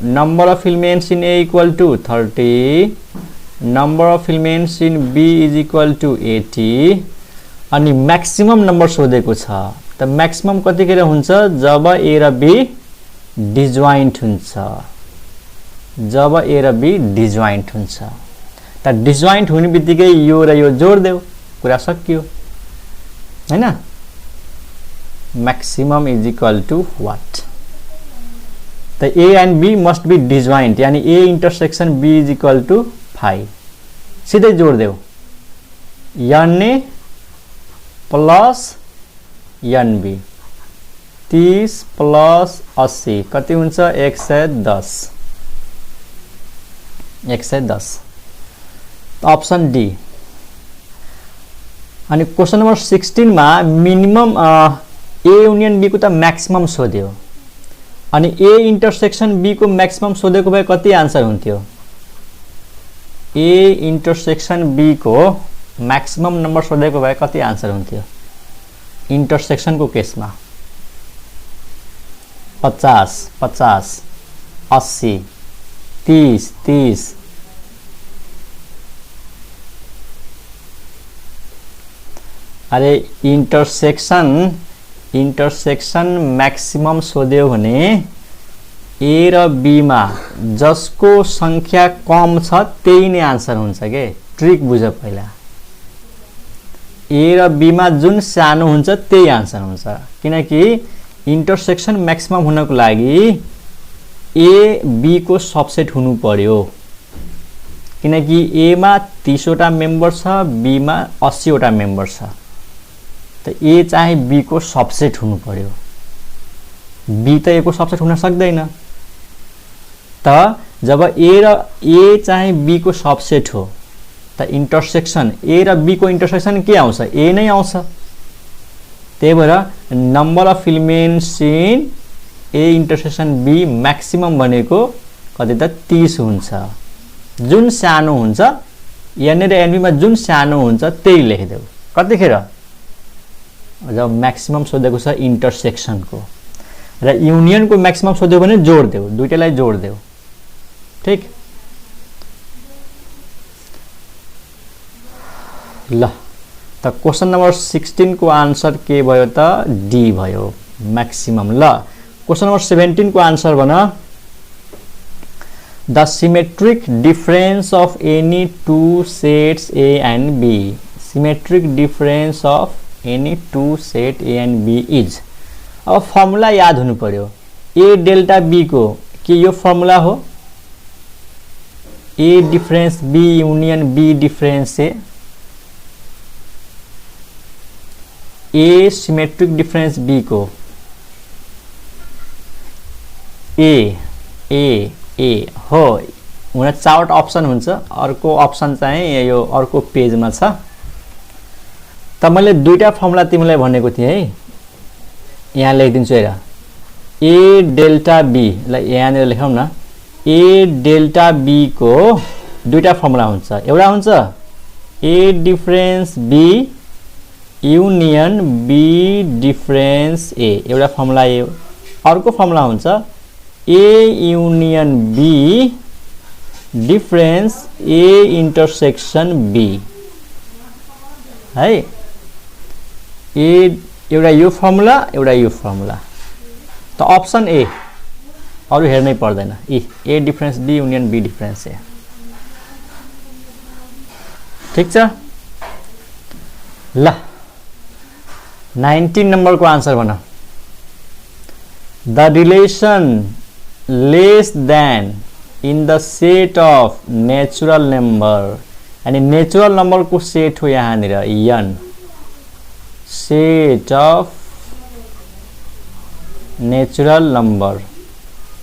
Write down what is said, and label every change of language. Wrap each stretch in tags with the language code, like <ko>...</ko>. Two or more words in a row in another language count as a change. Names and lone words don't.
<en>number of elements in A equal to 30, number of elements in B is equal to 80</en> <ne>अनि म्याक्सिमम नम्बर सोधेको छ। त म्याक्सिमम कतिखेर हुन्छ? जब ए र बी डिजोइन्ट हुन्छ, जब ए र बी डिजोइन्ट हुन्छ। त डिजोइन्ट हुने बित्तिकै यो र यो जोड देऊ, कुरा सकियो हैन?</ne> <en>maximum is equal to what? तो A and B must be disjoint, यानी A intersection B is equal to 5.</en> <hi>सीधे जोड़ दो</hi> <en>n A plus n B,</en> <hi>30 प्लस 80</hi> <ne>कति हुन्छ? 110, 110।</ne> <en>option D.</en> <ne>अनि</ne> <en>question number 16</en> <ne>में</ne> <en>minimum A union B</en> <ne>को तो मैक्सिमम सोध्यो अनि</ne> <en>A intersection B</en> <ne>को मैक्सिमम सोधेको भए कति आंसर हुन्थ्यो?</ne> <en>A intersection B</en> <ne>को</ne> <en>maximum number</en> <ne>सोधेको भए कति आंसर हुन्थ्यो इंटरसेक्शन को केस में? 50, 50, 80, 30, 30। अरे</ne> <en>intersection maximum</en> <ne>सोध्यो भने ए र बी में जसको संख्या कम छ त्यही नै आंसर हुन्छ के। ट्रिक बुझ पहिला, ए र बी में जुन सानो हुन्छ त्यही आंसर हुन्छ, किनकि</ne> <en>intersection maximum</en> <ne>हुनको लागि ए बी को सबसेट हुनु पर्यो, किनकि ए में 30 वटा मेम्बर छ, बी में 80 वटा मेम्बर छ। तो ए चाहे बी को सबसेट हुनु पर्यो, बी तो ए को सबसेट हुन सक्दैन। त जब ए चाहे बी को सबसेट हो त इंटरसेक्शन ए र बी को इंटरसेक्शन के आउँछ? ए नै आउँछ। त्यही भएर</ne> <en>number of elements in A intersection B</en> <ne>मैक्सिमम भनेको कति त 30 हुन्छ। जुन सानो हुन्छ एन र एनबी में जुन सानो हुन्छ त्यही लेखिदेऊ। कतिखेर? जब मैक्सिमम सोधेको छ इंटरसेक्शन को, र यूनियन को मैक्सिमम सोध्यो भने जोड़ देऊ, दुईटैलाई जोड़ देऊ। ठीक ल। त</ne> <en>question number 16</en> <ne>को आंसर के भयो त? डी भयो, मैक्सिमम।</ne> <en>ल question number 17</en> <ne>को आंसर बना</ne> <en>the symmetric difference of any two sets A and B. symmetric difference of any two set A and B is.</en> <ne>अब फर्मुला याद हुनु पर्यो,</ne> <en>A delta B</en> <ne>को के यो फर्मुला हो?</ne> <en>A difference B union B difference A symmetric difference B को ए ए ए</en> <ne>हो हुन 4 ऑप्शन हुन्छ। अर्को ऑप्शन चाहिँ यो अर्को पेजमा छ। त मैले दुईटा फर्मुला तिमीलाई भनेको थिएँ है, यहाँ लेखिदिन्छु हेर।</ne> <en>A delta B,</en> <ne>ल यहाँनिर लेखौँ न।</ne> <en>A delta B</en> <ne>को दुईटा फर्मुला हुन्छ। एउटा हुन्छ</ne> <en>A difference B union B difference A,</en> <ne>एउटा फर्मुला ए। अर्को फर्मुला हुन्छ</ne> <en>A union B difference A intersection B</en> <ne>है। एउटा यो फर्मुला, एउटा यो फर्मुला।</ne> <en>तो option A,</en> <ne>अरु हेर्नै पर्दैन।</ne> <en>A difference B union B difference A.</en> <ne>ठीक छ ल।</ne> <en>19 नंबर को आंसर बना the relation less than in the set of natural number, यानी natural number को सेट हो यहाँ एन, set of natural number</en>